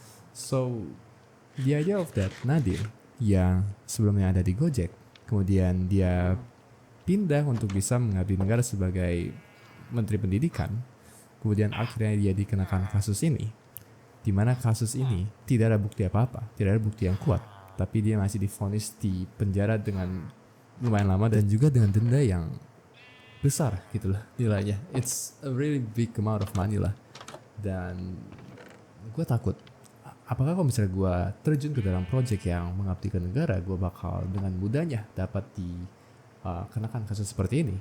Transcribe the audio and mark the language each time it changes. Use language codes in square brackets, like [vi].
[en] So the idea of that [id] Nadiem yang sebelumnya ada di Gojek, kemudian dia pindah untuk bisa mengabdi negara sebagai Menteri Pendidikan, kemudian akhirnya dia dikenakan kasus ini, di mana kasus ini tidak ada bukti apa-apa, tidak ada bukti yang kuat, tapi dia masih divonis di penjara dengan lumayan lama dan juga dengan denda yang besar gitu lah nilainya. [en] It's a really big amount of money lah. [id] Dan gue takut, apakah kalau misalnya gue terjun ke dalam project yang mengabdi ke negara, gue bakal dengan mudahnya dapat dikenakan kasus seperti ini.